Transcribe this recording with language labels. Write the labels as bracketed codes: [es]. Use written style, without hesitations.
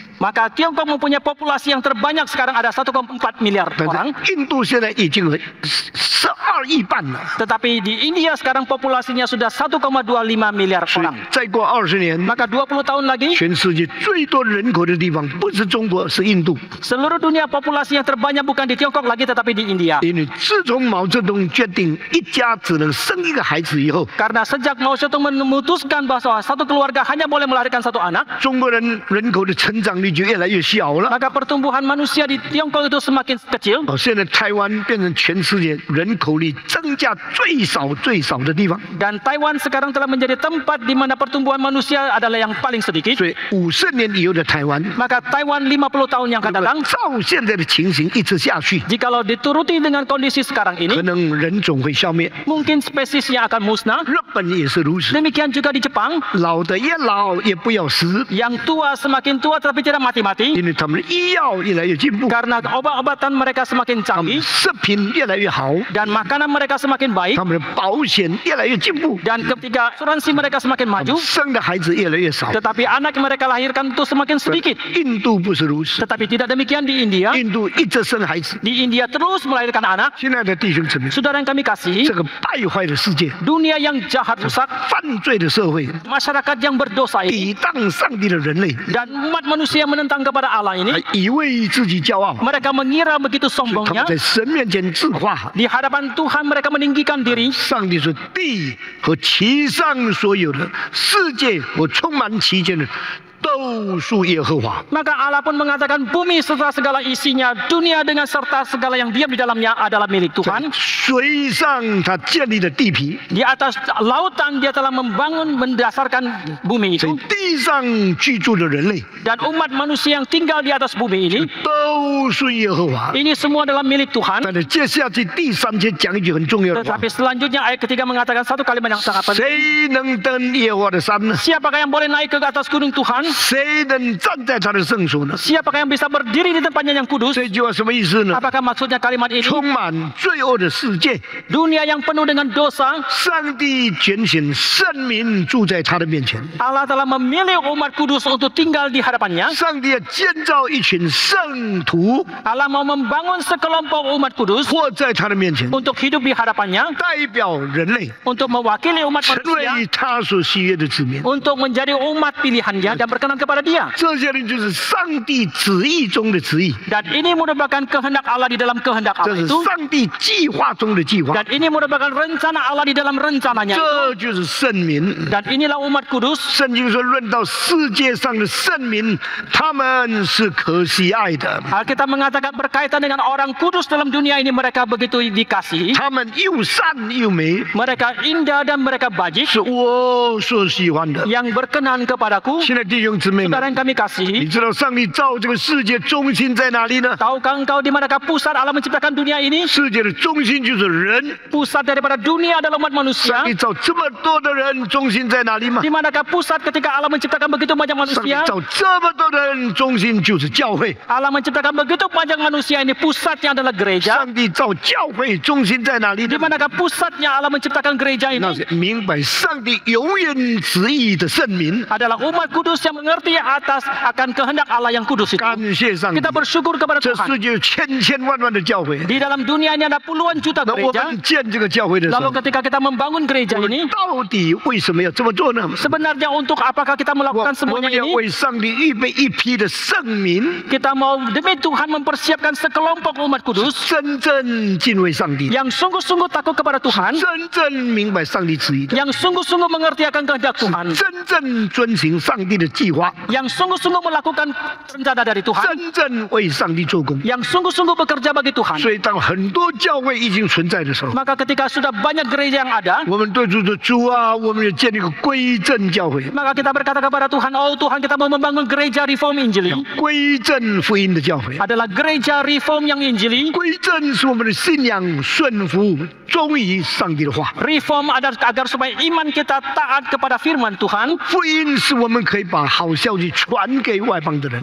[id] maka Tiongkok mempunyai populasi yang terbanyak sekarang ada 1,4 miliar [zh] 但 [id] orang. [zh] 是印度现在已经12亿半了， [id] Tetapi di India sekarang populasinya sudah 1,25 miliar [zh] 所以 [id] orang. [zh] 再过20年， [id] Maka 20 tahun lagi, [zh] 全世界最多人口的地方不是中国，是印度。 [id] seluruh dunia populasi yang terbanyak bukan di Tiongkok lagi tetapi di India. [zh] 因为自从毛泽东决定一家只能生一个孩子以后， [id] Karena sejak Mao Zedong memutuskan bahwa satu keluarga hanya boleh melahirkan satu anak, [zh] 中国人人口的成长率就越来越小了。 [id] maka pertumbuhan manusia di Tiongkok itu semakin kecil. [zh] 现在台湾变成全世界人口率增加最少的地方， [id] Dan Taiwan sekarang telah menjadi tempat di mana pertumbuhan manusia adalah yang paling sedikit. [zh] 所以50年以后的台湾， [id] Maka Taiwan 50 tahun yang akan [zh] 如果 [id] datang, [zh] 照现在的情形一直下去， [id] jikalau dituruti dengan kondisi sekarang [zh] 可 [id] ini, [zh] 能人种会消灭。 [id] mungkin spesiesnya akan musnah. [zh] 日本也是如此， [id] Demikian juga di Jepang, [zh] 老的越老也不要死， [id] yang tua semakin tua tetapi tidak mati-mati [zh] 因为他们的医药越来越进步， [id] karena obat-obatan mereka semakin [zh] 他们 [id] canggih [zh] 食品越来越好， [id] dan makanan mereka semakin baik [zh] 他们的保险越来越进步， [id] dan ketika asuransi mereka semakin [zh] 他们 [id] maju, [zh] 生的孩子越来越少。 [id] tetapi anak yang mereka lahirkan itu semakin sedikit. [zh] 印度不是如此， [id] Tetapi tidak demikian di India. [zh] 印度一直生孩子。 [id] Di India terus melahirkan anak. [zh] 亲爱的弟兄姊妹， [id] Saudara yang kami [zh] 这 [id] kasih, [zh] 个败坏的世界、 [id] dunia yang jahat rusak, [zh] 犯罪的社会、 [id] masyarakat yang berdosa ini, [zh] 抵挡上帝的人类， [id] dan umat manusia yang menentang kepada Allah ini, [zh] 以为自己骄傲， [id] mereka mengira begitu [zh] 他 [id] sombongnya. [zh] 们在神面前自夸。 [id] Di hadapan Tuhan mereka meninggikan diri. [zh] 上帝说：“地和其上所有的，世界和充满其间的，都属耶和华。” [id] Maka Allah pun mengatakan bumi serta segala isinya, dunia dengan serta segala yang diam di dalamnya adalah milik [zh] 在 [id] Tuhan. [zh] 水上他建立了地皮， [id] Di atas lautan dia telah membangun mendasarkan bumi [zh] 在 [id] itu. [zh] 地上居住的人类 [id] Dan umat manusia yang tinggal di atas bumi ini, [zh] 都属耶和华。 [id] ini semua adalah milik Tuhan. [zh] 但是接下去第3节讲一句很重要的话 [id] Tetapi selanjutnya ayat ketiga mengatakan satu kalimat yang sangat：“ penting. [zh] 谁能登耶和华的山呢？ [id] Siapakah yang boleh naik ke atas gunung Tuhan? [zh] 谁能站在他的圣所呢 [id] Siapakah yang bisa berdiri di tempatnya yang？” kudus? [zh] 这句话什么意思呢？ [id] Apakah maksudnya kalimat ini? [zh] 充满罪恶的世界， [id] Dunia yang penuh dengan dosa, [zh] 上帝拣选圣民住在他的面前。 [id] Allah telah memilih umat kudus untuk tinggal di hadapannya. [zh] 上帝要建造一群圣徒， [id] Allah mau membangun sekelompok umat kudus [zh] 活在他的面前， [id] untuk hidup di hadapannya, [zh] 代表人类， [id] untuk mewakili umat [zh] 成 [id] manusia, [zh] 为他所喜悦的子民。 [id] untuk menjadi umat pilihannya dan berkenan kepada dia. [zh] 这些人就是上帝旨意中的旨意， [id] Dan ini merupakan kehendak Allah di dalam kehendak [zh] 这是 [id] itu. [zh] 上帝计划中的计划， [id] Dan ini merupakan rencana Allah di dalam rencananya. [zh] 这就是圣民。 [id] Dan inilah umat kudus. [zh] 圣经说，论到世界上的圣民，他们是可喜爱的， [id] Alkitab mengatakan berkaitan dengan orang kudus dalam dunia ini mereka begitu dikasihi. [zh] 他们又善又美， [id] Mereka indah dan mereka baik [zh] 是我所喜欢的。 [id] yang berkenan kepadaku. [zh] 现在弟兄兄姊妹 [id] Saudara [zh] 们， [id] yang kami [zh] 你 [id] kasihi, [zh] 知道上帝造这个世界中心在哪里呢？ [id] tahukah engkau di manakah pusat Allah menciptakan dunia ini? [zh] 世界的中心就是人。 [id] Pusat daripada dunia adalah umat [zh] 上 [id] manusia. [zh] 帝造这么多的人，中心在哪里吗？ [id] Di manakah pusat ketika Allah menciptakan begitu banyak [zh] 上帝 [id] manusia? [zh] 造这么多的人，中心就是教会。 [id] Allah menciptakan begitu banyak manusia ini, pusatnya adalah gereja. [zh] 上帝造教会，中心在哪里 [id] Di [zh] 呢？ [id] manakah pusatnya Allah menciptakan gereja [zh] 那 [id] ini? [zh] 是明白上帝永远旨意的圣民。 [id] Adalah umat kudus yang mengerti atas akan kehendak Allah yang kudus itu. [zh] 感谢上帝 [id] Kita，bersyukur kepada [zh] 这 [id] Tuhan. [zh] 世界有千千万万的教会。 [id] Di dalam dunia ini ada puluhan juta [zh] 那我 [id] gereja. [zh] 们建这个教会的时候 [id] Lalu，ketika kita membangun gereja [zh] 我们 [id] ini, [zh] 到底为什么要这么做呢？ [id] sebenarnya untuk apakah kita [zh] 我 [id] melakukan semuanya [zh] 们要 [id] ini? [zh] 为上帝预备一批的圣民， [id] Kita mau demi Tuhan mempersiapkan sekelompok umat kudus [zh] 真正敬畏上帝， [id] yang sungguh-sungguh takut kepada Tuhan, [zh] 真正明白上帝旨意的， [id] yang sungguh-sungguh mengerti akan kehendak Tuhan, [zh] 真正遵行上帝的计划， [id] yang sungguh-sungguh melakukan rencana dari Tuhan, [zh] 真正为上帝做工。 [id] yang sungguh-sungguh bekerja bagi Tuhan. [zh] 所以，当很多教会已经存在的时候， [id] Maka ketika sudah banyak gereja yang ada, [zh] 我们对主说：“主啊，我们要建立一个归正教会， [id] maka kita berkata kepada Tuhan, oh Tuhan, kita mau membangun gereja reform Injili. [zh] 归正福音的教会。 [id] Adalah gereja reform yang Injili. [zh] 归正是我们的信仰顺服忠于上帝的话， [id] Reform agar supaya iman kita taat kepada firman Tuhan. [zh] 福音是我们可以把好消息传给外邦的人，